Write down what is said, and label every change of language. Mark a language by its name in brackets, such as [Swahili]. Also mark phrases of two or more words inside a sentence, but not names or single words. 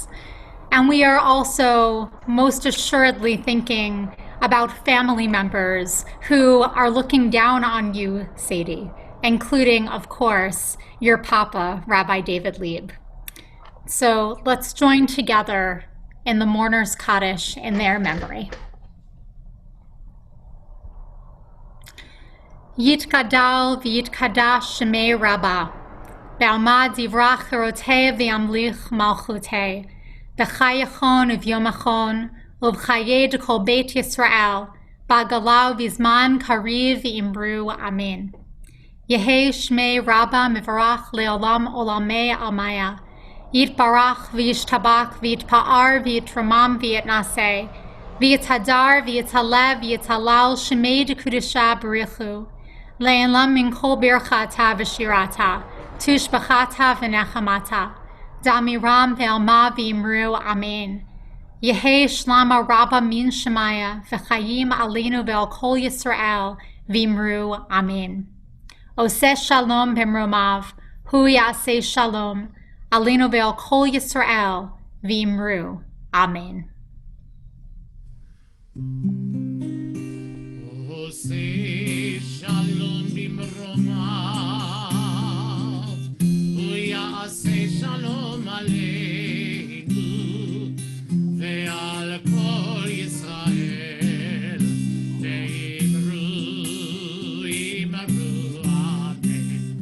[English] And we are also most assuredly thinking about family members who are looking down on you, Sadie, including, of course, your papa, Rabbi David Lieb. So let's join together in the Mourner's Kaddish in their memory. [Aramaic] יתגדל ויתקדש שמה רבא, בעלמא די ברא כרעותה וימליך מלכותה, בחייכון וביומיכון, ובחיי דכל בית ישראל, בעגלא ובזמן קריב ואמרו, אמן. יהא שמה רבא מברך לעלם ולעלמי עלמיא, יתברך וישתבח ויתפאר ויתרומם ויתנשא, ויתהדר ויתעלה ויתהלל שמה דקודשא בריך הוא, לעלא מן כל ברכתא ושירתא, תשבחתא ונחמתא, דאמירן בעלמא ואמרו, אמן. יהא שלמא רבא מן שמיא, וחיים עלינו ועל כל ישראל, ואמרו, אמן. [Hebrew] עושה שלום במרומיו, הוא יעשה שלום, עלינו ועל כל ישראל, ואמרו, אמן. עושה שלום במרומיו, הוא יעשה שלום עלינו, ועל כל ישראל, ואמרו, אמרו, אמן.